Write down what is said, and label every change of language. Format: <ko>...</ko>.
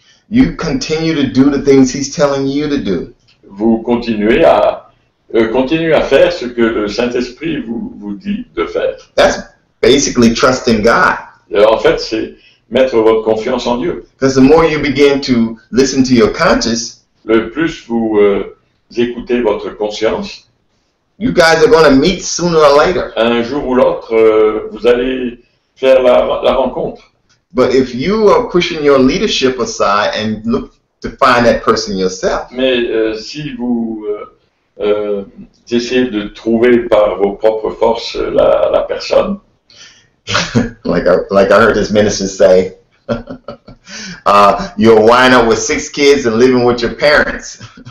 <en>You continue to do the things he's telling you to do.</en> <fr>Vous continuez à faire ce que le Saint-Esprit vous dit de faire.</fr> <en>That's basically trusting God.</en> <fr>En fait, c'est mettre votre confiance en Dieu.</fr> <en>Because the more you begin to listen to your conscience,</en> <fr>le plus vous écoutez votre conscience,</fr> <en>you guys are going to meet sooner or later.</en> <fr>Un jour ou l'autre, vous allez faire la rencontre.</fr> <en>But if you are pushing your leadership aside and look to find that person yourself,</en> <fr>mais si vous essayez de trouver par vos propres forces la personne,</fr> <en>like I heard this minister say, you're a wino with 6 kids and living with your parents.</en>